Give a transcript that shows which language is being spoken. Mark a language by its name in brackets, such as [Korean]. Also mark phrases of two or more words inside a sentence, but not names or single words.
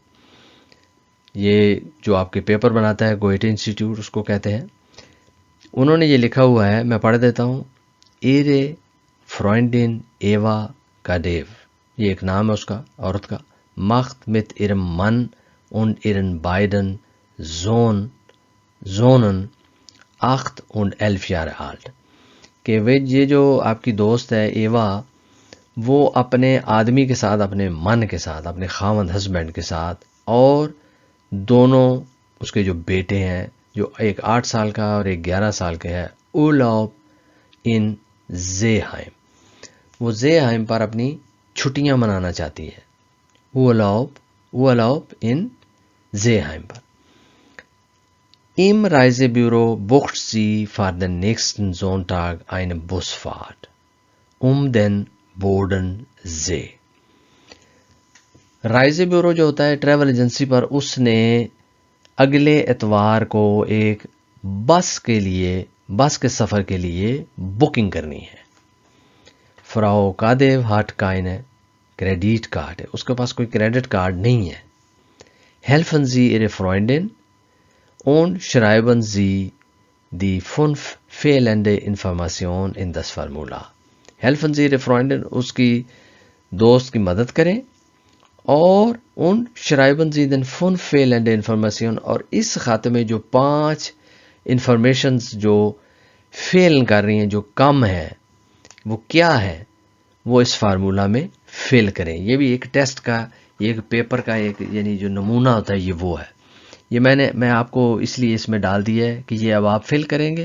[Urdu] یہ جو آپ کے پیپر بناتا ہے گوئٹے انسٹیٹیوٹ اس کو کہتے ہیں. انہوں نے یہ لکھا ہوا ہے، میں پڑھ دیتا ہوں. [German] Ihre Freundin Eva Kadio [Urdu] یہ ایک نام ہے اس کا عورت کا. [German] Macht mit ihrem Mann und ihren beiden Sohnen 8 und 11 Jahre alt [Urdu] کہ وہ یہ جو آپ کی دوست ہے ایوا وہ اپنے آدمی کے ساتھ، اپنے من کے ساتھ، اپنے خاوند ہسبینڈ کے ساتھ، اور دونوں اس کے جو بیٹے ہیں جو ایک 8 سال کا اور ایک 11 سال کا ہے، [German] Urlaub in Seeheim [Urdu] وہ زیہائم پر اپنی چھٹیاں منانا چاہتی ہے. [German] Urlaub in Seeheim [Urdu] پر. [German] Im Reisebüro bucht sie für den nächsten Sonntag eine Busfahrt den Bodensee. [Urdu] رائزے بیورو جو ہوتا ہے [English] travel agency [Urdu] پر، اس نے اگلے اتوار کو ایک بس کے سفر کے لیے بکنگ کرنی ہے. [German] Frau Kadio hat keine Kreditkarte [Urdu] ہے، اس کے پاس کوئی کریڈٹ کارڈ نہیں ہے. [German] Helfen Sie Ihre Freundin und schreiben Sie die 5 fehlende Informationen in das Formular. Helfen Sie Ihre Freundin [Urdu] اس کی دوست کی مدد کریں، اور ان [German] schreiben Sie den 5 fehlende Informationen [Urdu] اور اس خاتے میں جو 5 انفارمیشنز جو فیل کر رہی ہیں، جو کم ہے، وہ کیا ہے وہ اس فارمولا میں فل کریں. یہ بھی ایک ٹیسٹ کا، یہ ایک پیپر کا ایک یعنی جو نمونہ ہوتا ہے یہ وہ ہے. یہ میں آپ کو اس لیے اس میں ڈال دیا ہے کہ یہ اب آپ فل کریں گے.